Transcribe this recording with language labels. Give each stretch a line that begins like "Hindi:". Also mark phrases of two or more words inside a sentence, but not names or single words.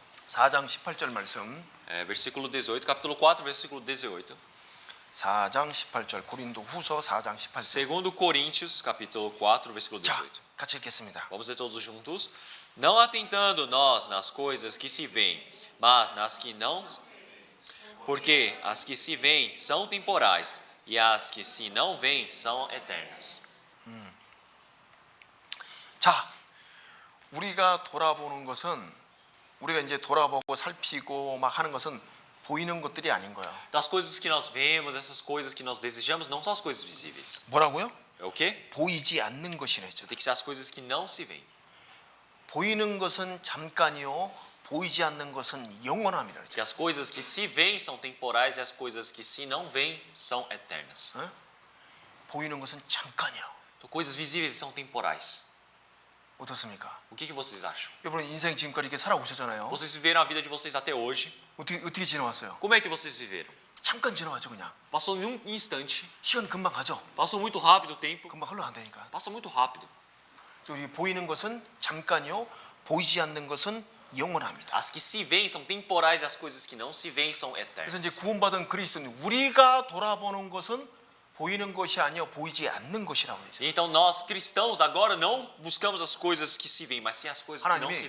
Korean: 4장 18절 말씀.
Portuguese: Versículo 18, capítulo 4, versículo 18.
Korean: 4장 18절 고린도 후서 4장 18절.
Portuguese: Segundo Coríntios, capítulo 4, versículo
Korean: 자,
Portuguese: 18.
Korean: 같이 읽겠습니다.
Portuguese: Vamos ler todos juntos. Não atentando nós nas coisas que se veem, mas nas que não, porque as que se veem são temporais e as que se não veem são eternas.
Korean: 자, 우리가 돌아보는 것은 우리가 이제 돌아보고 살피고 막 하는 것은 보이는 것들이 아닌 거예요.
Portuguese: Então, as coisas que nós vemos, essas coisas que nós desejamos, não são as coisas visíveis.
Korean: 뭐라고요?
Portuguese: É o quê?
Korean: 보이지 않는 것이랬죠.
Portuguese: Tem que ser as coisas que não se veem.
Korean: 보이는 것은 잠깐이요, 보이지 않는 것은 영원합니다. 그렇죠?
Portuguese: Que as coisas que se veem são temporais e as coisas que se não veem são eternas.
Korean: 어? 보이는 것은 잠깐이요.
Portuguese: Então, coisas visíveis são temporais.
Korean: 어떻습니까?
Portuguese: O que vocês acham?
Korean: 여러분 인생 지금까지 이렇게 살아오셨잖아요.
Portuguese: Vocês viveram a vida de vocês até hoje.
Korean: 어떻게 지나왔어요?
Portuguese: Como é que vocês viveram?
Korean: 잠깐 지나왔죠 그냥.
Portuguese: Passou em um instante.
Korean: 시간 금방 가죠.
Portuguese: Passou muito rápido o tempo.
Korean: 금방 흘러간다니까.
Portuguese: Passa muito rápido.
Korean: 우리 보이는 것은 잠깐이요, 보이지 않는 것은 영원합니다.
Portuguese: As que se veem são temporais e as coisas que não se veem são
Korean: 그래서 이제
Portuguese: eternas.
Korean: 구원받은 그리스도인 우리가 돌아보는 것은 보이는 것이 아니요, 보이지 않는 것이라고 그러죠.
Portuguese: Então nós cristãos agora não buscamos as coisas que se veem, mas sim as coisas que não se